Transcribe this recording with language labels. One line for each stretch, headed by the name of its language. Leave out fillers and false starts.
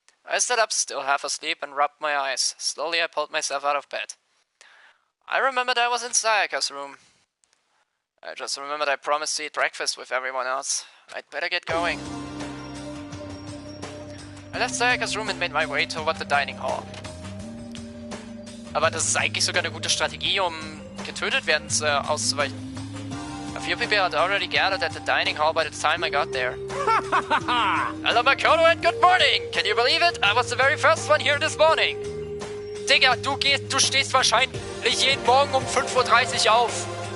English: I sat up, still half asleep, and rubbed my eyes. Slowly I pulled myself out of bed. I remembered I was in Sayaka's room. I just remembered I promised to eat breakfast with everyone else. I'd better get going. I left Sayaka's room and made my way toward the dining hall.
German: Aber das ist eigentlich sogar eine gute Strategie, um getötet werden auszuweichen.
English: A few people had already gathered at the dining hall by the time I got there. Hello Makoto and good morning! Can you believe it? I was the very first one here this morning.
German: Digga, du stehst wahrscheinlich jeden Morgen um 5:30 Uhr auf.